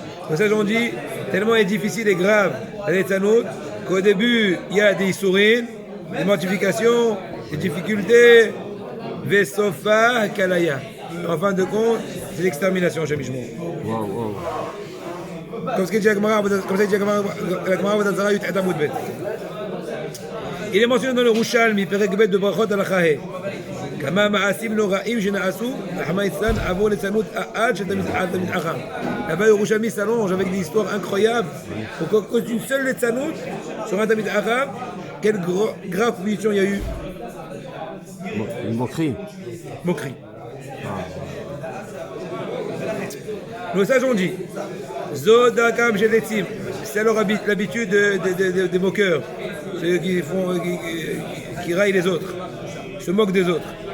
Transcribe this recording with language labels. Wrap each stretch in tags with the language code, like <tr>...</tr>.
<fr>Comme ça, j'en dis, tellement est difficile et grave les tzanout, qu'au début, il y a des sourim, des mortifications, des difficultés, Vesofa Kalaya. En fin de compte, c'est l'extermination, Shem Yishmor. Comme ça dit la Gemara Vodazara Yut Atamut Bet. Il est mentionné dans le Rouchalmi, Perek Bet de Brachot al-Chahe.</fr> <he>כמה מעשים נוראים שנעשו, רחמנא ליצלן, עבור לצנות עד שתמיד אחר.</he> <fr>Là-bas, le Rouchalmi s'allonge avec des histoires incroyables. Pour cause d'une seule Letzanout, sur un Tamid Arabe, quelle grave punition il y a eu. Une moquerie. Moquerie. Nos sages ont dit Zodakam Jeletzim, c'est alors l'habitude des moqueurs, ceux qui raillent les autres, se moquent des autres.</fr>